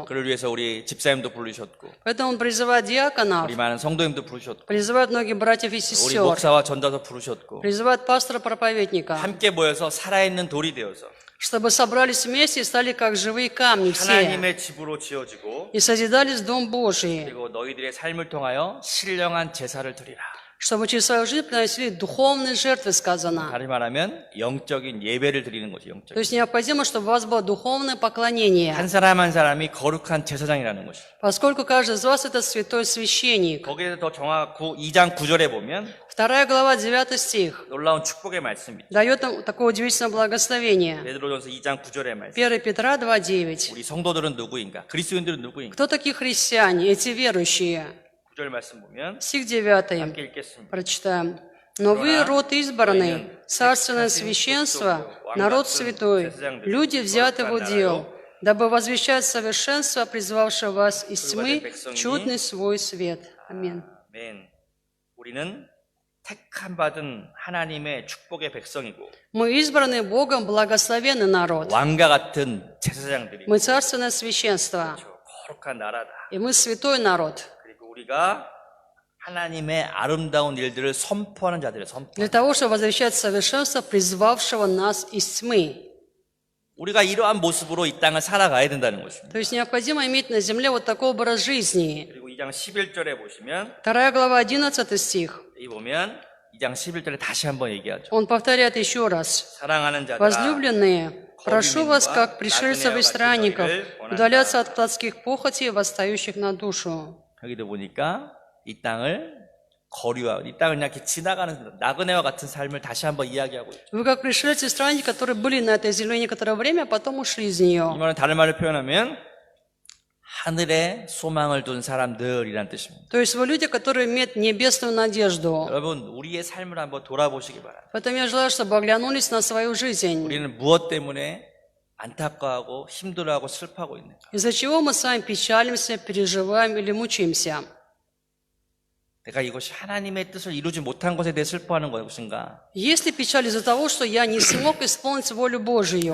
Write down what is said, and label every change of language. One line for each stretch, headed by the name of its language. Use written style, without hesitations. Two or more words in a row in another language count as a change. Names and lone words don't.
Korean: 그를 위해서 우리 집사님도 부르셨고
Russian: Поэтому Он призывает диаконов,
Korean: 우리 많은 성도님도 부르셨고
Russian: призывает многих братьев и 우리 сестер,
Korean: 목사와 전도사 부르셨고
Russian: призывает пастора-проповедника,
Korean: 함께 모여서 살아있는 돌이 되어서
Russian: чтобы собрались вместе и стали как живые камни все,
Korean: 하나님의 집으로 지어지고
Russian: и созидались Дом Божий,
Korean: 그리고 너희들의 삶을 통하여 신령한 제사를 드리라.
Russian: чтобы через свою жизнь приносили духовные жертвы, сказано.
Korean: 다시 말하면 영적인 예배를 드리는 거죠. 영적.
Russian: То есть необходимо, чтобы у вас было духовное поклонение,
Korean: 한 사람 한 사람이 거룩한 제사장이라는 것이죠.
Russian: поскольку каждый из вас это святой священник.
Korean: 거기에서 더 정확히 2장 9절에 보면
Russian: 2 глава, 9 стих
Korean: 놀라운 축복의 말씀입니다.
Russian: дает нам такое удивительное благословение.
Korean: 베드로전서 2장 9절의 말씀.
Russian: 1 Петра 2:9.
Korean: 우리 성도들은 누구인가? 그리스도인들은 누구인가?
Russian: Кто такие христиане, эти верующие?
Korean: 9절 말씀 보면
Russian: Стих 9.
Korean: 함께 읽겠습니다.
Russian: Прочитаем. «Но вы род избранный, царственное священство, народ святой, люди, взятые в удел, дабы возвещать совершенство, призвавшего вас из тьмы в чудный свой свет». Аминь.
Korean: 아멘. 우리는 택함 받은 하나님의 축복의 백성이고
Russian: Мы избранный Богом благословенный народ.
Korean: 왕과 같은 제사장들이고
Russian: Мы царственное священство.
Korean: 거룩한 나라다.
Russian: И мы святой народ.
Korean: 그리고 우리가 하나님의 아름다운 일들을 선포하는 자들을 Для 선포.
Russian: того, чтобы возвещать совершенство, призвавшего нас из тьмы.
Korean: 우리가 이러한 모습으로 이 땅을 살아가야 된다는 것입니다.
Russian: То есть необходимо иметь на земле вот такой образ жизни.
Korean: 그리고 2장 11절에 보시면
Russian: 2 глава, 11 стих.
Korean: 이 보면 2장 11절에 다시 한번 얘기하죠.
Russian: Он повторяет еще раз.
Korean: 사랑하는 자들아
Russian: Возлюбленные, Прошу вас, как 거민과 пришельцев и
Korean: 나그네와 같이 странников, 너희를
Russian: удаляться от
Korean: 원한다.
Russian: плотских похотей, восстающих на душу.
Korean: 여기도 보니까 이 땅을 거류하고 이 땅을 그냥 이렇게 지나가는 나그네와 같은 삶을 다시 한번 이야기하고 있죠.
Russian: Вы как пришельцы и странники, которые были на этой земле некоторое время, а потом ушли из нее.
Korean: 이 말은 다른 말로 표현하면 하늘에 소망을 둔 사람들이란 뜻입니다.
Russian: То есть вы люди, которые имеют небесную надежду.
Korean: 여러분 우리의 삶을 한번 돌아보시기 바랍니다.
Russian: Поэтому я желаю, чтобы оглянулись на свою жизнь.
Korean: 우리는 무엇 때문에 안타까워하고 힘들어하고 슬퍼하고 있는가?
Russian: Из-за чего мы с вами печалимся, переживаем или мучаемся?
Korean: 내가 이것이 하나님의 뜻을 이루지 못한 것에 대해 슬퍼하는 것인가?
Russian: Есть ли печаль из-за того, что я не смог исполнить волю Божию?